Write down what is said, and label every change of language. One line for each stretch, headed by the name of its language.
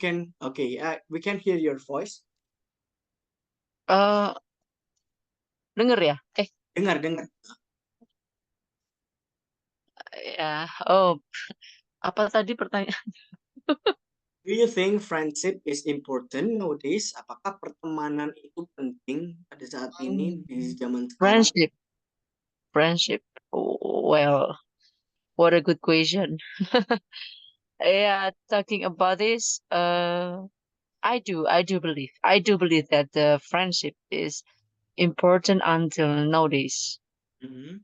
English: can, okay, we can hear your voice.
Indonesian: Denger ya? Dengar. Ya. Oh, apa tadi pertanyaan?
English: Do you think friendship is important nowadays?
Indonesian: Apakah pertemanan itu penting pada saat ini di zaman sekarang?
English: Friendship. Well, what a good question. Yeah, talking about this, I do believe that the friendship is important until nowadays. Mhm.